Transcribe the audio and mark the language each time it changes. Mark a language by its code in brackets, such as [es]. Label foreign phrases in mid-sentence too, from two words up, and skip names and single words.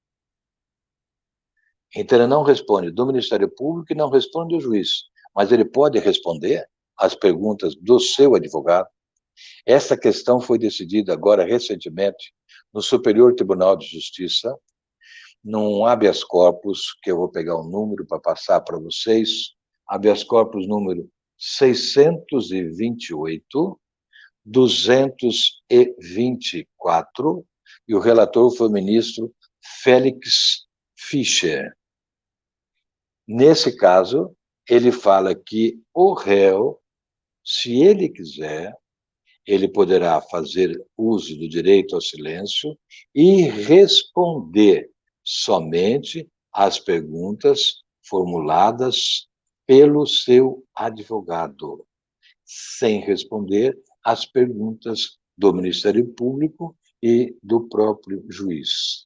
[pt] Então ele não responde do Ministério Público e não responde do juiz, mas ele pode responder às perguntas do seu advogado. Essa questão foi decidida agora recentemente no Superior Tribunal de Justiça, num [la] habeas corpus, [pt] que eu vou pegar um número para passar para vocês, [la] habeas corpus [pt] número 628, 224, e o relator foi o ministro Félix Fischer. Nesse caso, ele fala que o réu, se ele quiser, ele poderá fazer uso do direito ao silêncio e responder somente às perguntas formuladas pelo seu advogado, sem responder às perguntas do Ministério Público e do próprio juiz.